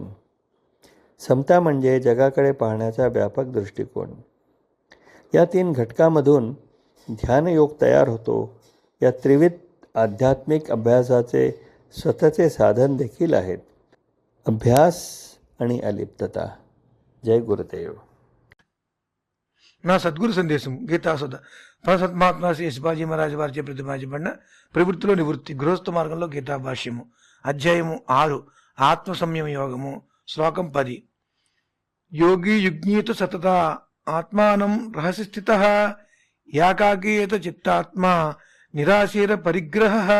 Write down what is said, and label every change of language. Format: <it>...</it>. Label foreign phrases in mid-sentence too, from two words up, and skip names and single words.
<mr>समता म्हणजे जगाकडे पाहण्याचा व्यापक दृष्टिकोन. या 3 घटकामधून ध्यानयोग तयार होतो. या त्रिविध आध्यात्मिक अभ्यासाचे स्वतःचे साधन देखील आहेत. अभ्यास आणि अलिप्तता. जय गुरुदेव.</mr> <te>నా సద్గురు సందేశం గీతాసుధ పరసత్మాత్మ శ్రీ శివాజీ మహారాజు వారిచే ప్రతిపాదించబడిన ప్రవృత్తిలో నివృత్తి గృహస్థ మార్గంలో గీతా భాష్యము అధ్యాయము 6 ఆత్మ సంయమ యోగము శ్లోకం 10.</te> <sa>యోగి యుజ్ఞీత సతత ఆత్మానం రహస్య స్థిత ఏకాకీయత చిత్తాత్మ నిరాశీర పరిగ్రహ.</sa>